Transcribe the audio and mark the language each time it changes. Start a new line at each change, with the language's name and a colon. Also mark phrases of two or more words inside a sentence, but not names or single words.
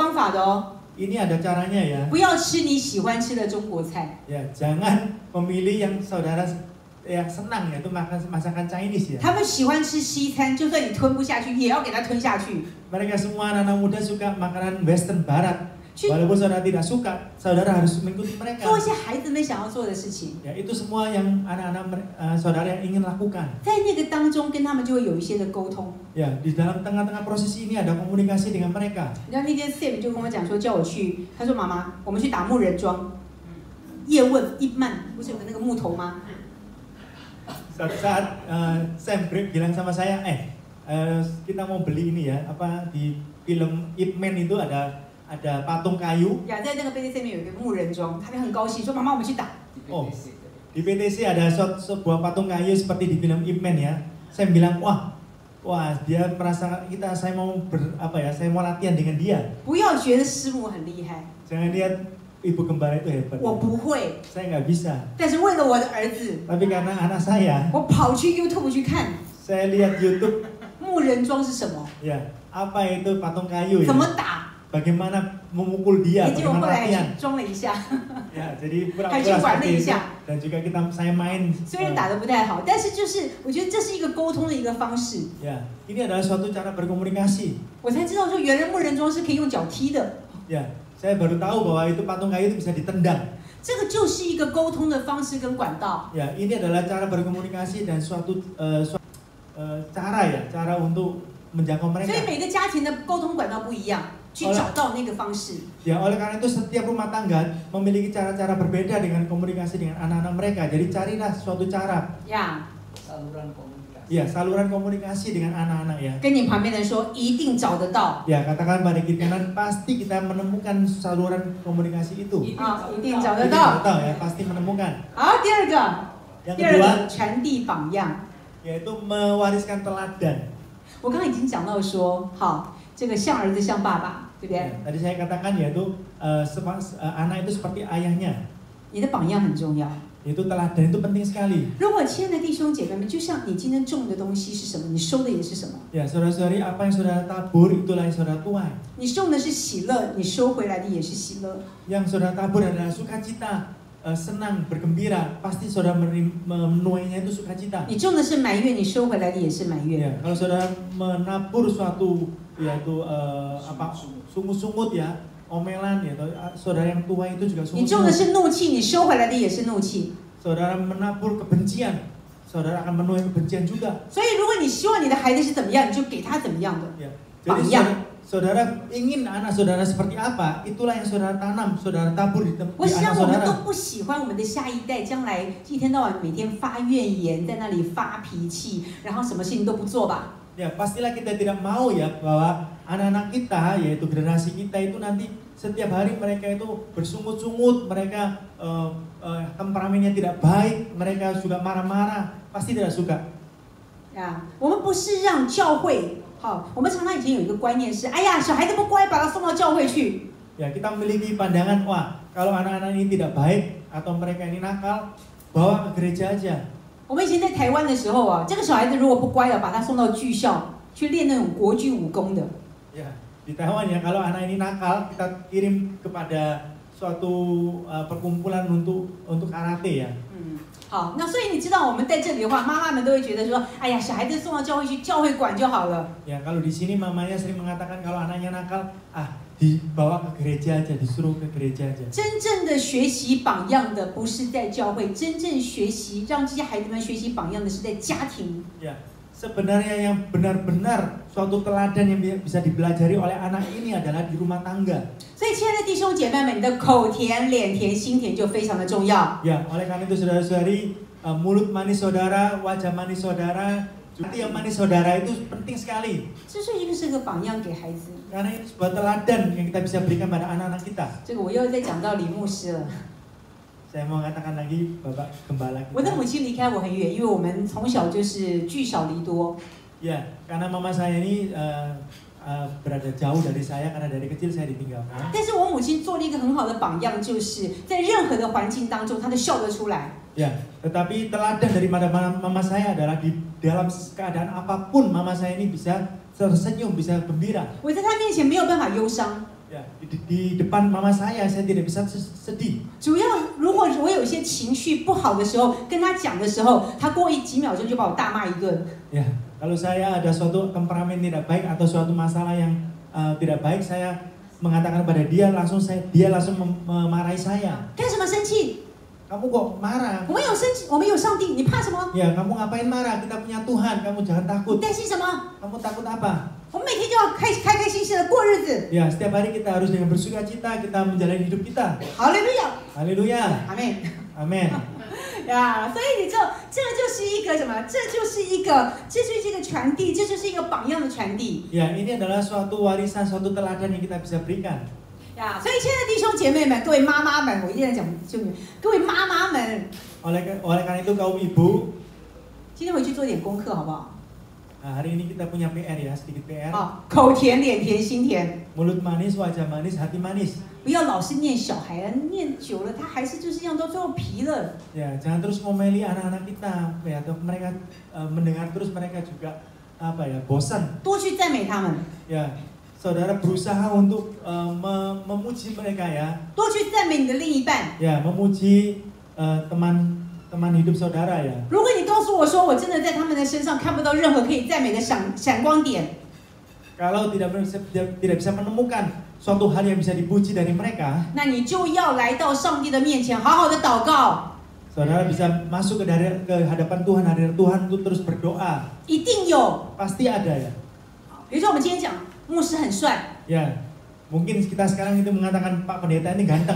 Chinese: 这个也有方法的哦。
Indonesian: ini ada caranya ya.
Chinese: 不要吃你喜欢吃的中国菜。
Indonesian: Ya, jangan memilih yang saudara yang senang yaitu makan masakan Chinese ya.
Chinese: 他们喜欢吃西餐，就算你吞不下去，也要给它吞下去。
Indonesian: Mereka semua anak-anak muda suka makanan Western Barat.
Chinese: 去
Indonesian: Walaupun saudara tidak suka, saudara harus mengikuti mereka.
Chinese: 做一些孩子们想要做的事情，
Indonesian: Ya, itu semua yang anak-anak saudara yang ingin lakukan.
Chinese: 在那个当中跟他们就会有一些的沟通。
Indonesian: Ya, di dalam tengah-tengah proses ini ada komunikasi dengan mereka.
Chinese: 然后那天 Sam 就跟我讲说，叫我去，他说妈妈，我们去打木人桩。叶问一曼不是有个那个木头吗？
Indonesian: Suatu saat Sam bilang sama saya, kita mau beli ini ya, apa di film Ip Man itu ada patung kayu.
Chinese: 呀，在那个 BTC 面有一个木人桩，他就很高兴说：“妈妈，我们去打。”
Indonesian: Oh, di PTC ada sebuah patung kayu seperti di film Ip Man ya. Saya bilang, wah, dia merasa saya mau saya mau latihan dengan dia.
Chinese: 不要觉得师母很厉害，
Indonesian: Jangan lihat ibu kembar itu hebat.
Chinese: 我不会，
Indonesian: Saya nggak bisa.
Chinese: 但是为了我的儿子，
Indonesian: Tapi karena anak saya,
Chinese: 我跑去 YouTube 去看
Indonesian: saya lihat YouTube,
Chinese: 木人桩是什么，
Indonesian: ya, apa itu patung kayu
Chinese: 怎
Indonesian: ya?
Chinese: 么打。
Indonesian: Bagaimana memukul dia,
Chinese: 结果后
Indonesian: bagaimana
Chinese: 来
Indonesian: latihan.
Chinese: 装了一下，
Indonesian: Ya, jadi
Chinese: 还去
Indonesian: pura-pura
Chinese: 玩了
Indonesian: seperti
Chinese: 一
Indonesian: itu.
Chinese: 下。
Indonesian: Dan juga saya main.
Chinese: 虽然打得不太好，但是就是我觉得这是一个沟通的一个方式。
Indonesian: Ya, ini adalah suatu cara berkomunikasi.
Chinese: 我才知道说，原来木人桩是可以用脚踢的。
Indonesian: Ya, saya baru tahu bahwa itu patung kayu itu bisa ditendang.
Chinese: 这个就是一个沟通的方式跟管道。
Indonesian: Ya, ini adalah cara berkomunikasi dan suatu cara untuk menjangkau
Chinese: 所以
Indonesian: mereka.
Chinese: 每个家庭的沟通管道不一样，去找到那个方式。
Indonesian: Ya, oleh karena itu setiap rumah tangga memiliki cara-cara berbeda dengan komunikasi dengan anak-anak mereka. Jadi carilah suatu cara. 呀， saluran komunikasi. Ya, saluran komunikasi dengan anak-anak ya.
Chinese: 跟你旁边的人说，一定找得到。
Indonesian: Ya, katakan pada kiri kanan pasti kita menemukan saluran komunikasi itu.
Chinese: 啊，一定找得
Indonesian: Kita
Chinese: 到。
Indonesian: tahu ya, pasti menemukan.
Chinese: 好，第二个，
Indonesian: Yang
Chinese: 第二
Indonesian: kedua
Chinese: 个传递榜样。
Indonesian: yaitu mewariskan teladan.
Chinese: 我刚刚已经讲到说，好，这个像儿子像爸爸，对不
Indonesian: Ya,
Chinese: 对？
Indonesian: tadi saya katakan yaitu anak itu seperti ayahnya.
Chinese: 你的榜样很重要。
Indonesian: Itu teladan itu penting sekali.
Chinese: 如果亲爱的弟兄姐妹们，就像你今天种的东西是什么，你收的也是什么。
Indonesian: Ya, saudara-saudari, apa yang saudara tabur itulah yang saudara tuai.
Chinese: 你种的是喜乐，你收回来的也是喜乐。
Indonesian: Yang saudara tabur adalah sukacita, senang, bergembira. Pasti saudara menuainya itu sukacita.
Chinese: 你种的是埋怨，你收回来的也是埋怨。
Indonesian: Ya, kalau saudara menabur suatu yaitu sungut-sungut ya, omelan ya, saudara yang tua itu juga
Chinese: 你种的
Indonesian: sungut-sungut.
Chinese: 是怒气，你收回来的也是怒气。
Indonesian: Saudara menabur kebencian, saudara akan menuai kebencian juga.
Chinese: 所以，如果你希望你的孩子是怎么样，你就给他怎么样的。
Indonesian: Ya. Jadi Banyak. saudara ingin anak saudara seperti apa, itulah yang saudara tanam, saudara tabur di
Chinese: 我
Indonesian: anak
Chinese: 想我们
Indonesian: saudara.
Chinese: 都不喜欢我们的下一代将来一天到晚每天发怨言，在那里发脾气，然后什么事情都不做吧。
Indonesian: Ya, pastilah kita tidak mau ya bahwa anak-anak kita, yaitu generasi kita itu nanti setiap hari mereka itu bersungut-sungut, mereka temperamennya tidak baik, mereka suka marah-marah, pasti tidak suka.
Chinese: 啊，我们不是让教会，好，我们常常以前有一个观念是，哎呀，小孩子不乖，把他送到教会去。
Indonesian: Ya, kita memiliki pandangan, wah, kalau anak-anak ini tidak baik atau mereka ini nakal, bawa ke gereja aja.
Chinese: 我们以前在台湾的时候啊，这个小孩子如果不乖了，把他送到剧校去练那种国剧武功的。
Indonesian: Ya, di Taiwan ya, kalau anak ini nakal, kita kirim kepada suatu perkumpulan untuk karate ya.
Chinese: 好，那所以你知道我们在这里的话，妈妈们都会觉得说，哎呀，小孩子送到教会去，教会管就好了。
Indonesian: Ya, kalau di sini mamanya sering mengatakan kalau anaknya nakal, dibawa ke gereja aja, disuruh ke gereja aja.
Chinese: 真正的学习榜样的不是在教会，真正学习让这些孩子们学习榜样的是在家庭。
Indonesian: Ya, sebenarnya yang benar-benar suatu teladan yang bisa dipelajari oleh anak ini adalah di rumah tangga.
Chinese: 所以，亲爱的弟兄姐妹们，你的口甜、脸甜、心甜就非常的重要。
Indonesian: Ya, oleh karena itu saudara-saudari, mulut manis saudara, wajah manis saudara, hati yang manis saudara itu penting sekali.
Chinese: 这是一个是个榜样给孩子。
Indonesian: Karena ini sebuah teladan yang kita bisa berikan pada anak-anak kita.
Chinese: 这个我又在讲到李牧师了。
Indonesian: Saya mau katakan lagi Bapak Gembala
Chinese: 我的
Indonesian: kita.
Chinese: 母亲离开我很远，因为我们从小就是聚少离多。
Indonesian: Ya, karena mama saya ini berada jauh dari saya karena dari kecil saya ditinggalkan.
Chinese: 但是我母亲做了一个很好的榜样，就是在任何的环境当中，她都笑得出来。
Indonesian: Ya, tetapi teladan dari mama saya adalah di dalam keadaan apapun mama saya ini bisa tersenyum, bisa gembira.
Chinese: 我在她面前没有办法忧伤，
Indonesian: Ya, di depan mama saya tidak bisa sedih.
Chinese: 主要如果我有一些情绪不好的时候，跟他讲的时候，他过几秒钟就把我大骂一顿。
Indonesian: Ya, kalau saya ada suatu temperamen tidak baik atau suatu masalah yang tidak baik, saya mengatakan pada dia langsung memarahi saya.
Chinese: 干什么生气？
Indonesian: Kamu kok marah?
Chinese: 我们有生气，我们有上帝，你怕什么？
Indonesian: Ya, kamu ngapain marah? Kita punya Tuhan, kamu jangan
Chinese: 你
Indonesian: takut.
Chinese: 担心什么？
Indonesian: Kamu takut apa?
Chinese: 我们每天就要开开心心的过日子。
Indonesian: Ya, setiap hari kita harus dengan bersukacita kita menjalani hidup kita.
Chinese: 哈利路亚，
Indonesian: Haleluya.
Chinese: 阿妹。
Indonesian: Amin.
Chinese: 呀，所以你知道，这个就是一个什么？这就是一个传递，这就是一个榜样的传递。
Indonesian: Ya, ini adalah suatu warisan, suatu teladan yang kita bisa berikan.
Chinese: 呀，所以亲爱的弟兄姐妹们，各位妈妈们，我一定在讲就各位妈妈们，
Indonesian: Oleh karena itu kaum ibu,
Chinese: 今天回去做点功课好不好？
Indonesian: hari ini kita punya PR ya, sedikit PR.
Chinese: 啊，口甜脸甜心甜，
Indonesian: Mulut manis, wajah manis, hati manis.
Chinese: 不要老是念小孩，念久了他还是就是一样，到最后皮了。
Indonesian: Ya, jangan terus ngomeli anak-anak kita, ya, atau mereka mendengar terus mereka juga bosan.
Chinese: 多去赞美他们，
Indonesian: Ya, saudara berusaha untuk memuji mereka ya.
Chinese: 多去赞美你的另一半。
Indonesian: Ya, memuji teman hidup saudara ya.
Chinese: 如果你告诉我说，我真的在他们的身上看不到任何可以赞美的闪光点，
Indonesian: Kalau tidak bisa menemukan suatu hal yang bisa dipuji dari mereka,
Chinese: 那你就要来到上帝的面前，好好的祷告。
Indonesian: saudara bisa masuk ke hadapan Tuhan, hadirat Tuhan untuk terus berdoa.
Chinese: 一定有。
Indonesian: Pasti ada ya.
Chinese: 比如说我们今天讲牧师很帅，
Indonesian: Ya, mungkin kita sekarang itu mengatakan Pak Pendeta ini ganteng.